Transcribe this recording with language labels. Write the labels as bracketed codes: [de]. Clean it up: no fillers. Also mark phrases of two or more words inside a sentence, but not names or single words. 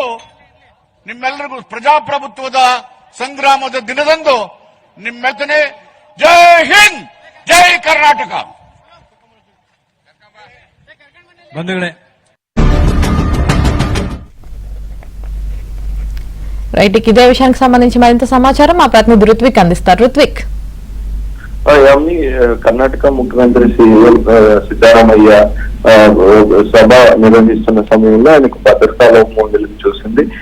[kn] ನಿಮ್ಮೆಲ್ಲರಿಗೂ ಪ್ರಜಾಪ್ರಭುತ್ವದ ಸಂಗ್ರಾಮದ ದಿನದಂದು ನಿಮ್ಮೆಲ್ಲನೇ ಜೈ ಹಿಂದ್ ಜೈ ಕರ್ನಾಟಕ. ಬಂಧುಗಳೇ, [te] రైట్, ఇదే విషయానికి సంబంధించి మరింత సమాచారం మా ప్రతినిధి రుత్విక్ అందిస్తారు. రుత్విక్, కర్ణాటక ముఖ్యమంత్రి సిద్దరామయ్య సభ నిర్వహిస్తున్న సమయంలో ఆయనకు భద్రతా లోపం వెలుగు చూసింది.